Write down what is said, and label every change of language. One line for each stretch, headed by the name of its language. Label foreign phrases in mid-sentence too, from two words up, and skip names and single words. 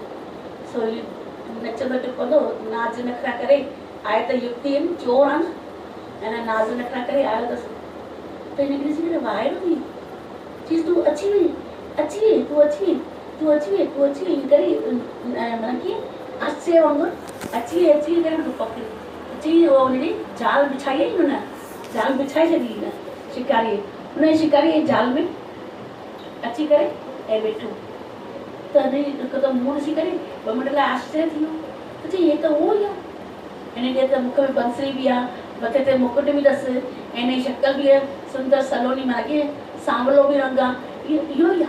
Sindhi: सो नचंदो टिपंदो, नाच नखरा करे आहे त युक्ति आहिनि, चोर आहे न, ऐं नाच नखरा करे आयो अथसि। त हिनखे ॾिसी करे वाइड़ो थी, चईसि तूं अची वई, अची वई, तूं अची वई, तूं अची वई, तूं अची वई करे माना कीअं आश्चर्य वांगुरु अची वई करे मूंखे पकड़ी। चई उहो हुनजी जाल बिछाई आई, हुन जाल बिछाए छॾी हिन शिकारीअ, हुन शिकारीअ जी जाल में अची करे ऐं वेठो। त हिकदमि मुंहुं ॾिसी करे ॿ मिंट लाइ आश्चर्य थी वियो, त चई हे त उहो ई आहे, हिनजे त मुख में बंसरी बि आहे, मथे ते मुकुट बि अथसि, ऐं हिन जी शक्ल बि आहे सुंदर सलोनी, माना कीअं सांवलो बि रंग आहे, इहो ई आहे।